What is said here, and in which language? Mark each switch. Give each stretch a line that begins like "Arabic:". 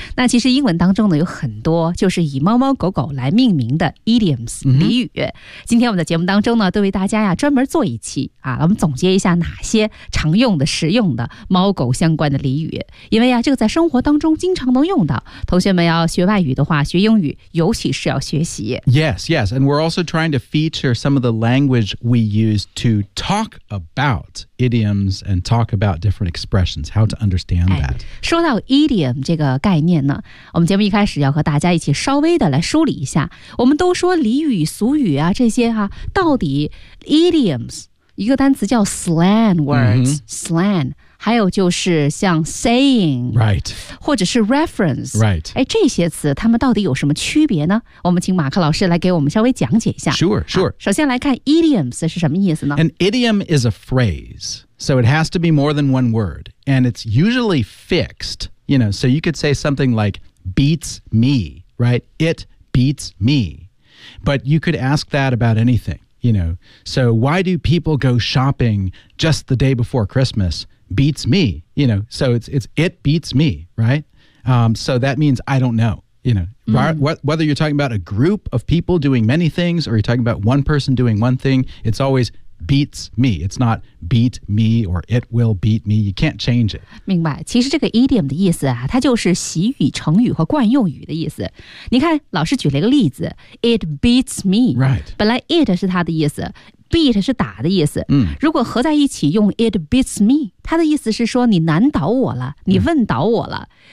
Chinese: 那其实英文当中呢，有很多就是以猫猫狗狗来命名的 idioms 俚语。今天我们的节目当中呢，都为大家呀专门做一期啊，我们总结一下哪些常用的、实用的猫狗相关的俚语。因为呀，这个在生活当中经常能用到。同学们要学外语的话，学英语尤其是要学习。
English: Yes, yes, and we're also trying to feature some of the language we use to talk about idioms. And talk about different expressions, how to understand that.
Chinese: 说到 idiom 这个概念呢，我们节目一开始要和大家一起稍微的来梳理一下。我们都说俚语、俗语啊，这些啊，到底 idioms 一个单词叫 slang words,、slang， 还有就是像 saying,
English: right,
Chinese: 或者是 reference,
English: right.
Chinese: 哎，这些词它们到底有什么区别呢？我们请马克老师来给我们稍微讲解一下。
English: Sure, sure.、
Chinese: 首先来看 idioms 是什么意思呢
English: ？An idiom is a phrase. So it has to be more than one word, and it's usually fixed, you know, so you could say something like beats me, right? It beats me. But you could ask that about anything, you know. So why do people go shopping just the day before Christmas? Beats me, you know, so it's it beats me, right? So that means I don't know, you know. Whether you're talking about a group of people doing many things or you're talking about one person doing one thing, it's always... beats me. It's not beat me or it will beat me. You can't change it.
Chinese: 明白。其实这个 idiom 的意思啊，它就是习语、成语和惯用语的意思。你看，老师举了一个例子 ，
English: it beats me. Right.
Chinese: 本来 it 是它的意思 ，beat 是打的意思。如果合在一起用
English: it beats me，
Chinese: 它的意思是说你难倒我了，你问倒我了。